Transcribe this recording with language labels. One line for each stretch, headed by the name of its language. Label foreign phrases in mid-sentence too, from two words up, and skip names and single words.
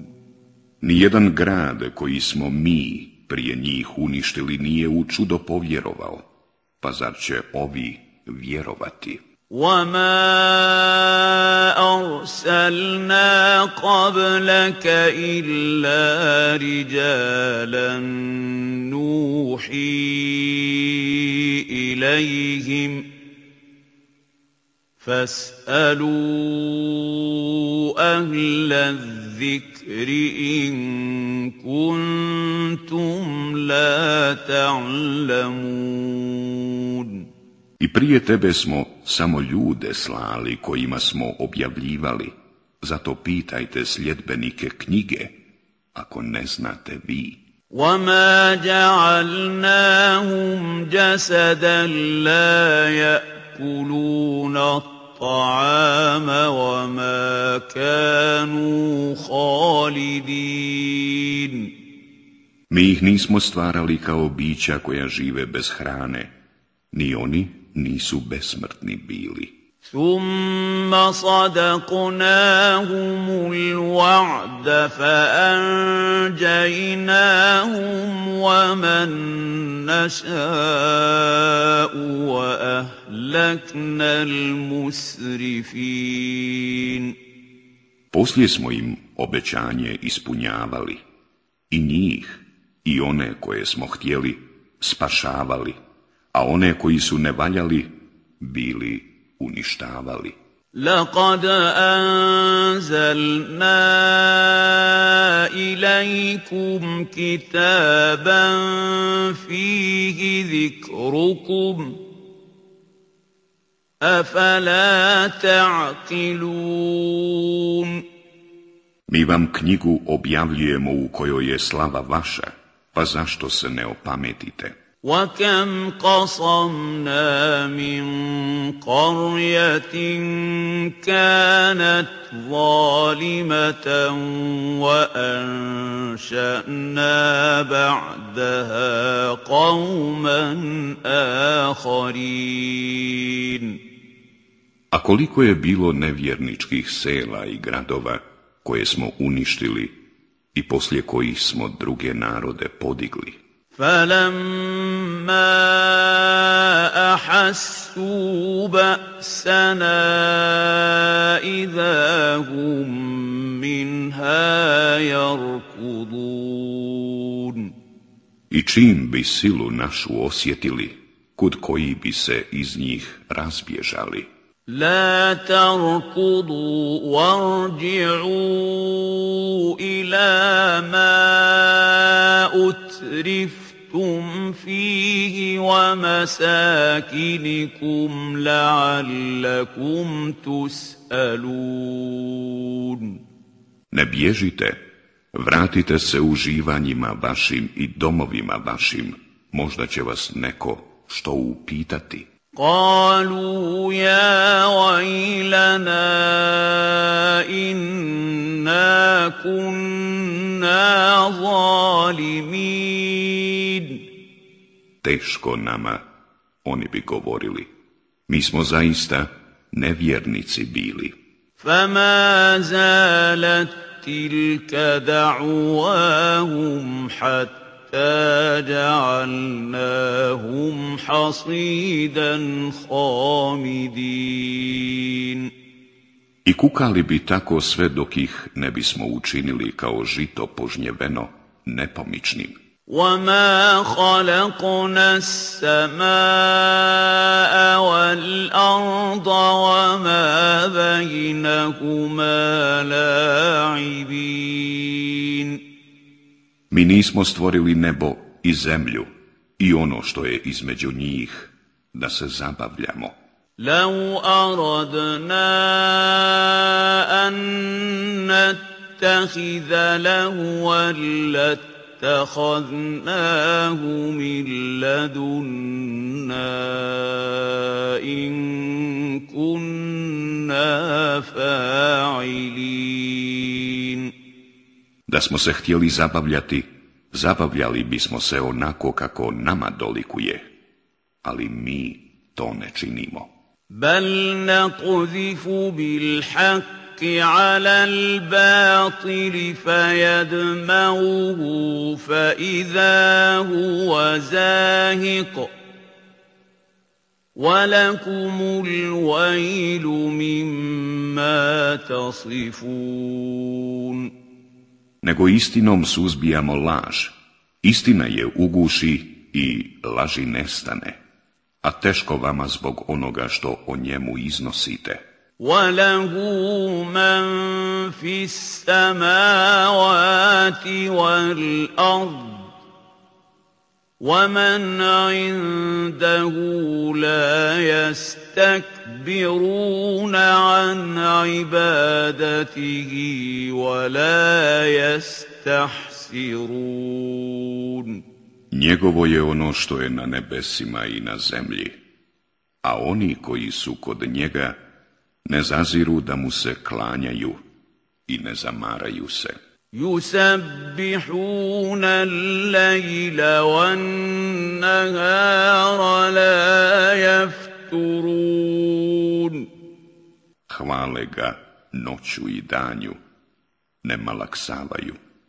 Bosnian: Nijedan grad koji smo mi prije njih uništili nije u čudo povjerovao, pa zar će ovi vjerovati?
Arabic: وَمَا أَرْسَلْنَا قَبْلَكَ إِلَّا رِجَالًا نُوحِي إِلَيْهِمْ فَاسْأَلُوا أَهْلَ الذِّكْرِ إِن كُنتُمْ لَا تَعْلَمُونَ.
Bosnian: I prije tebe smo samo ljude slali kojima smo objavljivali, zato pitajte sljedbenike knjige, ako ne znate vi.
Arabic: وَمَا جَعَلْنَاهُمْ جَسَدًا لَا يَأْكُلُونَ الطَّعَامَ وَمَا كَانُوا خَالِدِينَ.
Bosnian: Mi ih nismo stvarali kao bića koja žive bez hrane, ni oni nisu besmrtni bili.
Arabic: ثُمَّ صَدَقْنَاهُمُ الْوَعْدَ فَأَنْجَيْنَاهُمْ وَمَن نَّشَاءُ وَأَهْلَكْنَا الْمُسْرِفِينَ.
Bosnian: Poslije smo im obećanje ispunjavali, i njih, i one koje smo htjeli spašavali, a one koji su ne valjali bili uništavali.
Arabic: لقد أنزلنا إليكم كتابا فيه ذكركم أفلا تعقلون.
Bosnian: Mi vam knjigu objavljujemo u kojoj je slava vaša, pa zašto se ne opametite?
Arabic: وَكَمْ قَصَمْنَا مِنْ قَرْيَةٍ كَانَتْ ظَالِمَةً وَأَنْشَأْنَا بَعْدَهَا قَوْمًا آخَرِينَ.
Bosnian: A koliko je bilo nevjerničkih sela i gradova koje smo uništili i poslije kojih smo druge narode podigli.
Arabic: فَلَمَّا أَحَسُّوا بَأْسَنَا إِذَا هُمْ مِنْهَا يَرْكُضُونَ.
Bosnian: I čim bi silu našu osjetili, kud koji bi se iz njih razbježali.
Arabic: لا تركضوا وارجعوا إلى ما أترفتم فيه ومساكنكم لعلكم تسألون.
Bosnian: Ne bježite, vratite se uživanjima vašim i domovima vašim, možda će vas neko što upitati.
Arabic: قالوا يا ويلنا إنا كنا ظالمين.
Bosnian: Teško nama, oni bi govorili, mi smo zaista nevjernici bili.
Arabic: فما زالت تلك دعواهم حتى جعلناهم حصيدا خامدين.
Bosnian: I kukali bi tako sve dok ih ne bismo učinili kao žito požnjeveno nepomičnim.
Arabic: وما خلقنا السماء والأرض وما بينهما لاعبين.
Bosnian: Mi nismo stvorili nebo i zemlju i ono što je između njih, da se zabavljamo.
Arabic: لو أردنا أن نتخذ لهوا لاتخذناه من لدنا إن كنا فاعلين.
Bosnian: Da smo se htjeli zabavljati, zabavljali bismo se onako kako nama dolikuje, ali mi to ne činimo.
Arabic: بل نقذف بالحق على الباطل فيدمغه فإذا هو زاهق ولكم الويل مما تصفون.
Bosnian: Nego istinom suzbijamo laž, istina je uguši i laži nestane, a teško vama zbog onoga što o njemu iznosite.
Arabic: وَلَهُ مَنْ فِي السَّمَاوَاتِ وَالْأَرْضِ وَمَنْ عِنْدَهُ لَا يَسْتَكْبِرُونَ عَنْ عِبَادَتِهِ وَلَا يَسْتَحْسِرُونَ.
Bosnian: Njegovo je ono što je na nebesima i na zemlji, a oni koji su kod njega ne zaziru da mu se klanjaju i ne zamaraju se.
Arabic: يُسَبِّحُونَ اللَّيْلَ وَالنَّهَارَ لَا يَفْتُرُونَ.
Bosnian: Hvale ga noću i danju, ne malaksavaju.